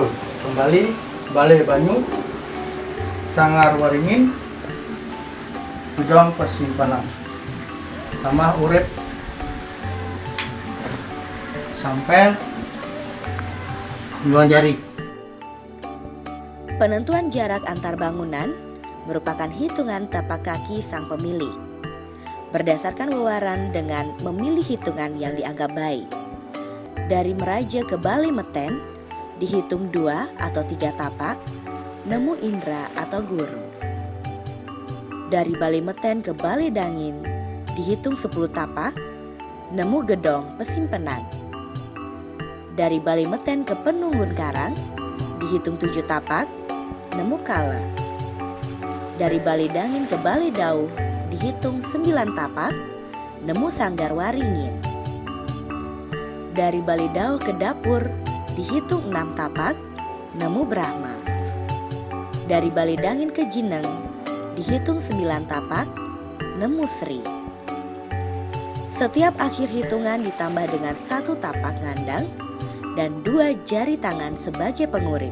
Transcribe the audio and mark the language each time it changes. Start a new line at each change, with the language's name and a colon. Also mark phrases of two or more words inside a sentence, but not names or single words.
Indonesian: Kembali Balai Banyu, Sanggar Waringin, gedung persimpanan. Tambah urip sampai Nuan Jari. Penentuan jarak antar bangunan merupakan hitungan tapak kaki sang pemilih. Berdasarkan wewaran dengan memilih hitungan yang dianggap baik. Dari Meraja ke Balai Meten, dihitung 2 atau 3 tapak, nemu Indra atau Guru. Dari Balai Meten ke Balai Dangin, dihitung 10 tapak, nemu Gedong Pesimpenan. Dari Balai Meten ke Penunggun Karang, dihitung 7 tapak, nemu Kala. Dari Balai Dangin ke Balai Dau, dihitung 9 tapak, nemu Sanggar Waringin. Dari Balai Dau ke Dapur, dihitung 6 tapak, nemu Brahma. Dari Balai Dangin ke Jineng, dihitung 9 tapak, nemu Sri. Setiap akhir hitungan ditambah dengan 1 tapak ngandang dan 2 jari tangan sebagai pengurip.